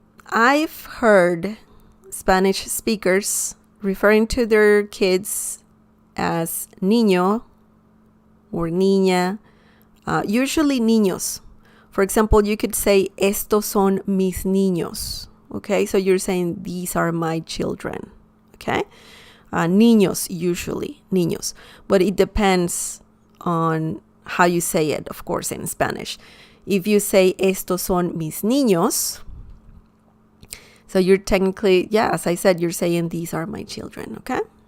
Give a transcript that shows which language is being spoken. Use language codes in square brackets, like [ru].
[en] I've heard Spanish speakers referring to their kids as niño or niña, usually niños. For example, you could say, [es] estos son mis niños. [en] Okay, so you're saying, these are my children. Okay, niños, usually, niños. But it depends on how you say it, of course, in Spanish. If you say, [es] estos son mis niños, [en] so you're technically, as I said, you're saying, these are my children, okay?